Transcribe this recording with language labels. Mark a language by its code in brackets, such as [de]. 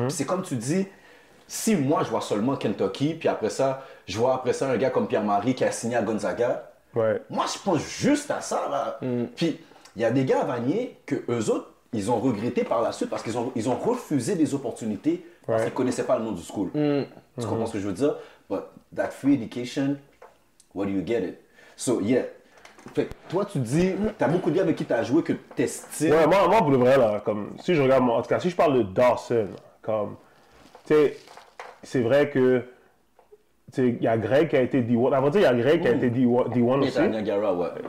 [fr] Puis c'est comme tu dis, si moi je vois seulement Kentucky, puis après ça, je vois après ça un gars comme Pierre-Marie qui a signé à Gonzaga, Ouais. moi je pense juste à ça, là. Puis il y a des gars à Vanier que eux autres, ils ont regretté par la suite parce qu'ils ils ont refusé des opportunités parce Ouais. qu'ils ne connaissaient pas le nom du school. Tu comprends ce que je veux dire? [en] But that free education, where do you get it? So, yeah. [fr] Fait que toi, tu dis, t'as beaucoup de gars avec qui t'as joué que t'estimes. Ouais, moi, pour le vrai, là, comme, si je regarde, en tout cas, si je parle de Dawson, comme, tu sais, c'est vrai que, il y a Greg qui a été D1. Avant, il y a Greg qui a été D1 Il aussi. était à Niagara, ouais.